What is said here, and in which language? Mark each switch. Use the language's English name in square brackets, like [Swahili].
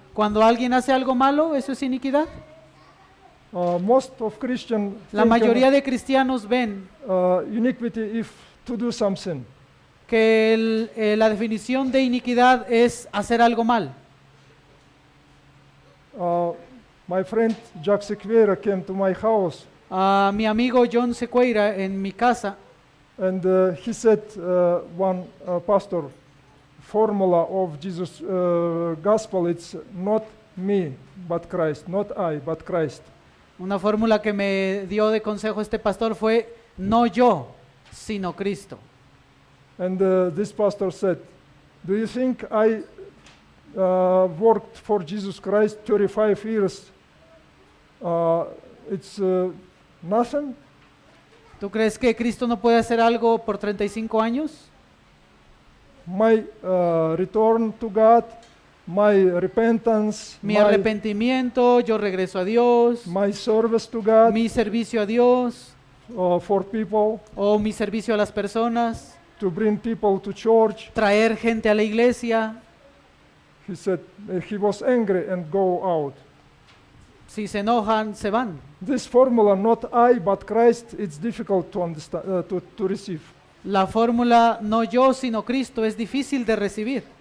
[Spanish] cuando alguien hace algo malo, ¿eso es iniquidad? [English] Most of Christian [Spanish] La mayoría de cristianos ven [English] iniquity if to do something. [Spanish] que la definición de iniquidad es hacer algo mal. [English] My friend Jack Sequeira came to my house [Spanish] Mi amigo John Sequeira en mi casa [English] and he said one pastor formula of Jesus gospel, it's not me but Christ, not I but Christ. [Spanish] una fórmula que me dio de consejo este pastor fue no yo, sino Cristo. [English] And this pastor said, do you think I worked for Jesus Christ 35 years, it's nothing. [Spanish] ¿Tú crees que Cristo no puede hacer algo por 35 años? [English] My return to God, my repentance, [Spanish] Mi arrepentimiento, yo regreso a Dios, [English] my service to God [Spanish] mi servicio a Dios [English] for people, [Spanish] o mi servicio a las personas, [English] to bring people to church. [Spanish] traer gente a la iglesia. [English] He said he was angry and go out. [Spanish] Si se enojan, se van. [English] This formula, not I but Christ, it's difficult to understand, to receive, [Spanish] La fórmula no yo, sino Cristo es difícil de recibir,